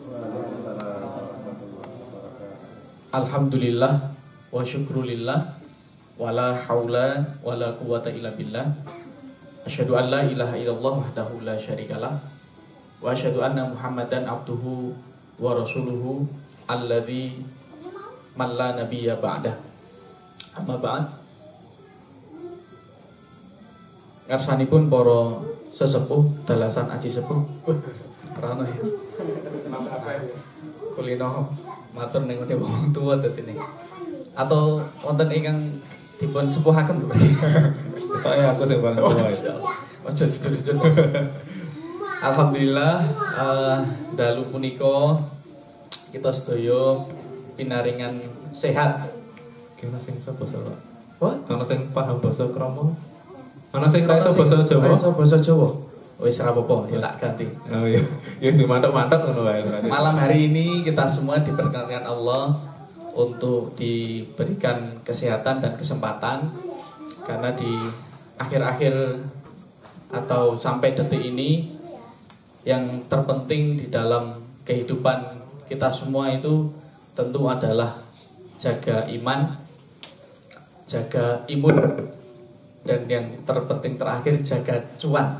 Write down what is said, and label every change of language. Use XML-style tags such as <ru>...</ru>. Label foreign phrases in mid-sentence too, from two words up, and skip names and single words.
<ar>الحمد لله وشكر لله ولا حول ولا قوة إلا بالله. أشهد أن لا إله إلا الله وحده لا شريك له وأشهد أن محمدا عبده ورسوله الذي من لا نبي بعده. أما بعد.</ar> <jv>Ngarsanipun para sesepuh dalasan aji sepuh. Rano ya. Kulino matur ning ngene wong tuwa dadi. Atau wonten ingkang dipun sepuhaken lho. Kaya aku sing paling tua. Ojo jujur. Alhamdulillah dalu punika kita sedaya pinaringan sehat. Kena sing sapa Pak? What? Ana sing paham basa krama? Ana sing ra iso basa Jawa? Iso basa Jawa. Wis ora apa-apa, ya tak ganti. Oh iya. Ya dimantuk-mantuk ngono wae berarti.</jv> <id>Malam hari ini kita semua diperkenankan Allah untuk diberikan kesehatan dan kesempatan, karena di akhir-akhir atau sampai detik ini yang terpenting di dalam kehidupan kita semua itu tentu adalah jaga iman, jaga imun, dan yang terpenting terakhir jaga cuan.</id>